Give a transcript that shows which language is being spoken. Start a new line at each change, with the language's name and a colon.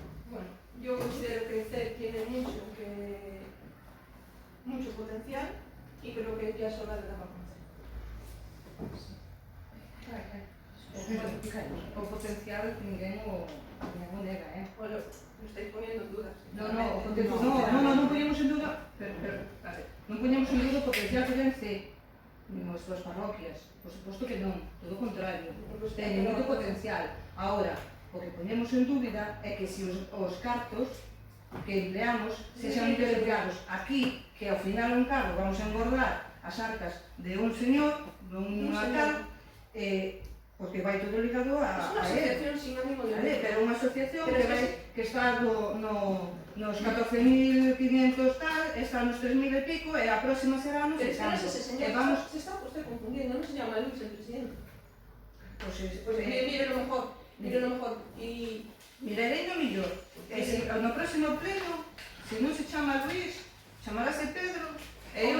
Spanish: Bueno, yo considero que CEP tiene mucho potencial y creo que ya es hora de dar
Galician: O potencial ninguén o nega,
Spanish: Bueno, lo estáis poniendo en duda.
Galician: Non poñemos en duda, non poñemos en duda o potencial que ten CEP nas súas parroquias, por suposto que non, todo o contrario, ten moito potencial. Agora, o que poñemos en dúbida é que se os cartos que empleamos sexan empleados aquí, que ao final un cargo vamos a engordar as arcas de un señor, dun alcalde, porque vai todo ligado a
Spanish: él. Es una asociación sin ánimo de lucro.
Galician: Pero unha asociación que está nos 14.500 tal, está nos 3.000 e pico, e a próxima será nos 600.
Spanish: Pero es que ese señor se está usted confundiendo, no se llama Luis el presidente. Mire lo mejor, y...
Galician: Mirarei no millor, e se no próximo pleno, Se non se chama Luís, chamarase Pedro, e eu